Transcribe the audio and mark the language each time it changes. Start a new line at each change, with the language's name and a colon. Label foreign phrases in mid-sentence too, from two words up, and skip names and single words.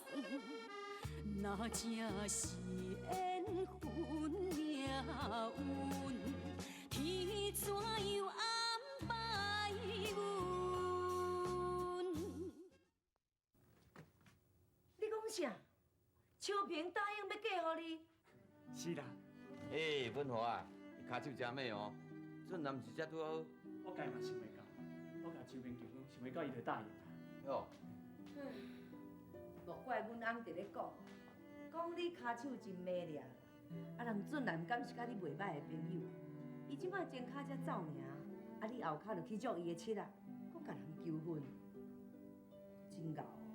Min Nan Chinese: 那正是缘分命运，天怎样安排阮？你讲啥？秋萍答应要嫁予你？是啦，文华啊，你骹手真美哦，这男是只拄好。我家嘛想袂到，我甲秋萍求婚，想袂到伊就答应啦。哟，莫怪阮翁伫咧讲你骹手真美丽，啊人俊男敢是甲你袂歹的朋友，伊即摆前骹才走尔，啊你后骹就去捉伊的妻啊，搁甲人求婚，真牛！